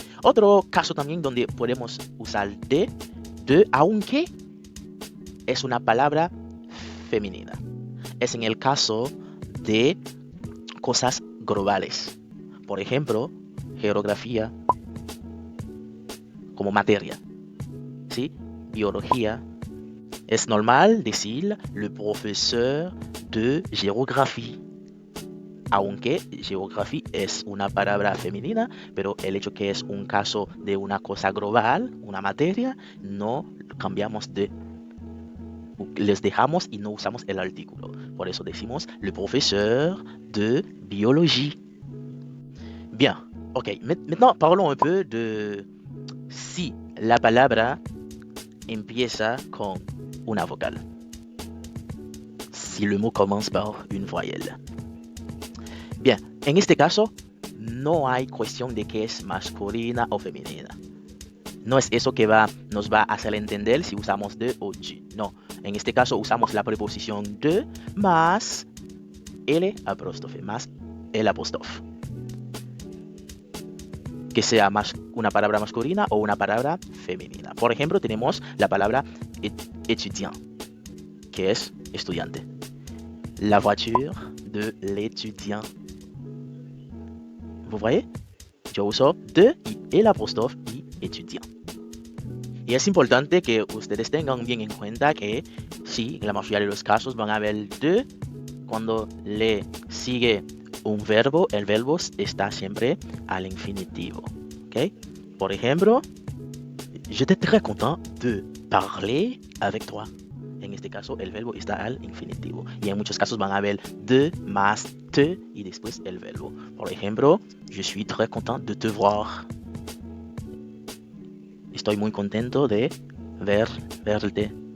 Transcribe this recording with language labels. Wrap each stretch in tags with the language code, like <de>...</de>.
<es>Otro caso también donde podemos usar de aunque es una palabra femenina. Es en el caso de cosas globales. Por ejemplo, geografía como materia, ¿sí? Biología. Es normal decir</es> <fr>le professeur de géographie.</fr> <es>Aunque geografía es una palabra femenina, pero el hecho que es un caso de una cosa global, una materia, no cambiamos de. Les dejamos y no usamos el artículo. Por eso decimos</es> <fr>le professeur de biologie. Bien, ok. Maintenant, parlons un peu de</fr> <es>si la palabra empieza con una vocal.</es> <fr>Si le mot commence par une voyelle.</fr> <es>Bien, en este caso, no hay cuestión de que es masculina o femenina. No es eso que nos va a hacer entender si usamos de o du. No, en este caso usamos la preposición de más el apóstrofe, más el apóstrofe. Que sea más una palabra masculina o una palabra femenina. Por ejemplo, tenemos la palabra étudiant, que es estudiante.</es> <fr>La voiture de l'étudiant. ¿Vous voyez?</fr> <es>Yo uso de y el apóstrofe y étudiant. Y es importante que ustedes tengan bien en cuenta que sí, en la mayoría de los casos van a ver de cuando le sigue un verbo, el verbo está siempre al infinitivo. ¿Ok? Por ejemplo,</es> <fr>j'étais très content de parler avec toi.</fr> <es>En este caso, el verbo está al infinitivo. Y en muchos casos van a ver de más te y después el verbo. Por ejemplo,</es> <fr>je suis très content de te voir.</fr> <es>Estoy muy contento de verte.</es>